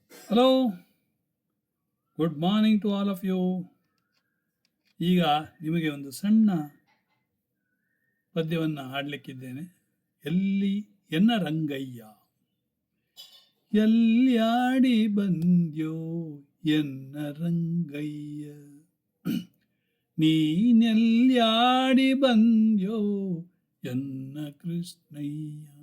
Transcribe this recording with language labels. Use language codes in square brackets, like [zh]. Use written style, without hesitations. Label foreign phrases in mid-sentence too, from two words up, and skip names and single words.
[en] Hello, good morning to all of you. [kn] ಈಗ ನಿಮಗೆ ಒಂದು ಸಣ್ಣ ಪದ್ಯವನ್ನು ಹಾಡಲಿಕ್ಕಿದ್ದೇನೆ. ಎಲ್ಲಿ ಎನ್ನ ರಂಗಯ್ಯ, ಎಲ್ಲಿಯಾಡಿ ಬಂದ್ಯೋ ಎನ್ನ ರಂಗಯ್ಯ, ನೀನೆಲ್ಯಾಡಿ ಬಂದ್ಯೋ ಎನ್ನ ಕೃಷ್ಣಯ್ಯ.